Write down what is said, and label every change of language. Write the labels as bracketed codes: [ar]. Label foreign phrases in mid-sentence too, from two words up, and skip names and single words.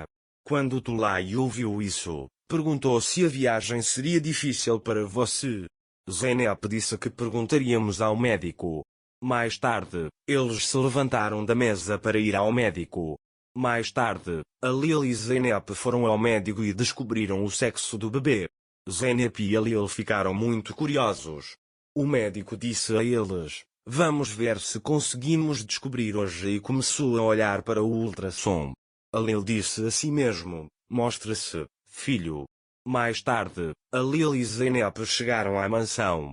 [pt] Quando Tulay ouviu isso, perguntou se a viagem seria difícil para você. Zeynep disse que perguntaríamos ao médico. Mais tarde, eles se levantaram da mesa para ir ao médico. Mais tarde, Halil e Zeynep foram ao médico e descobriram o sexo do bebê. Zeynep e Halil ficaram muito curiosos. O médico disse a eles: "Vamos ver se conseguimos descobrir hoje", e começou a olhar para o ultrassom. Halil disse a si mesmo: "Mostre-se, filho." Mais tarde, Halil e Zeynep chegaram à mansão.